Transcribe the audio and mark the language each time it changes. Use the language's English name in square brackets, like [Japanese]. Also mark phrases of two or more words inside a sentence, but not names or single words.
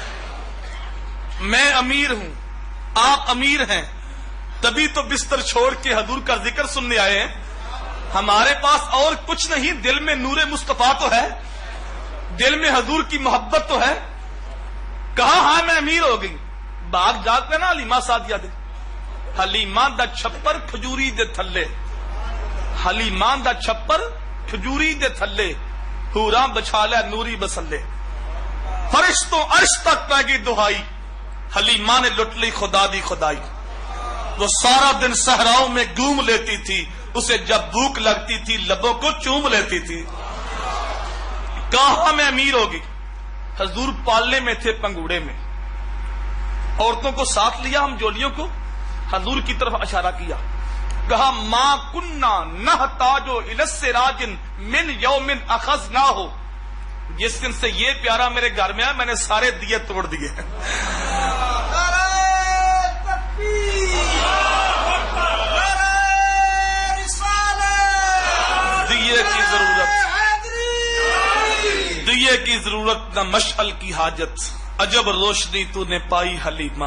[Urdu] میں امیر ہوں, آپ امیر ہیں, تبھی تو بستر چھوڑ کے حضور کا ذکر سننے آئے ہیں. ہمارے پاس اور کچھ نہیں, دل میں نور مصطفیٰ تو ہے, دل میں حضور کی محبت تو ہے. کہا ہاں میں امیر ہو گئی. [Punjabi] باغ جاگ پہ نا حلیمہ سعدیہ دے, حلیمہ دا چھپر کھجوری دے تھلے, حلیمہ دا چھپر کھجوری دے تھلے, حوراں بچھا لے نوری بسلے. فرشتوں عرش تک پہ گئی دہائی, حلیمہ نے لٹ لی خدا دی خدائی. [Urdu] وہ سارا دن صحراؤں میں گھوم لیتی تھی, اسے جب بھوک لگتی تھی لبوں کو چوم لیتی تھی. کہاں میں امیر ہوگی. حضور پالنے میں تھے پنگوڑے میں, عورتوں کو ساتھ لیا, ہم جولیوں کو حضور کی طرف اشارہ کیا. [Arabic] کہا ما کننا نحتاج الی السراج من یوم اخذناہ, [Urdu] جس دن سے یہ پیارا میرے گھر میں آیا میں نے سارے دیے توڑ دیے. دیے کی ضرورت, دیے کی ضرورت نہ مشعل کی حاجت, عجب روشنی تو نے پائی حلیمہ.